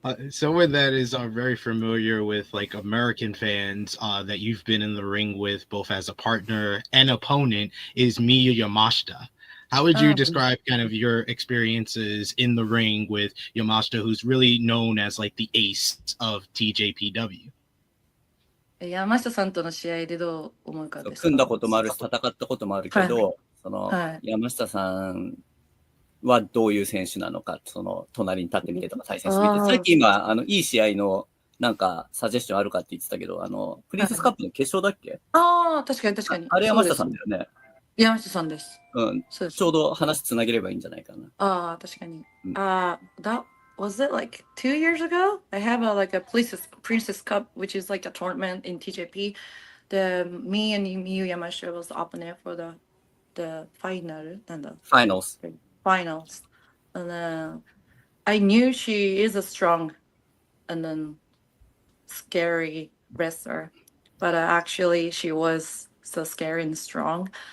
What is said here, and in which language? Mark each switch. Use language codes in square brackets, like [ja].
[en] Someone that is very familiar with like American fans that you've been in the ring with both as a partner and opponent is Miyu Yamashita. How would you describe kind of your experiences in the ring with Yamashita, who's really known as like the ace of TJPW? [ja] 山下さんとの試合でどう思うかですか？組んだこともあるし、戦ったこともあるけど、山下さんはどういう選手なのか、隣に立ってみてとか対戦してみて、さっき今、いい試合のなんかサジェスションあるかって言ってたけど、プリンセスカップの決勝だっけ？確かに。あれ山下さんだよね。山下さんです。ちょうど話つなげればいいんじゃないかな。確かに。 [en] That was it like 2 years ago? I have a Princess Cup, which is like a tournament in TJP. Me and Miyu Yamashita was the opponent for the finals. And then I knew she is a strong and then scary wrestler, but actually she was so scary and strong.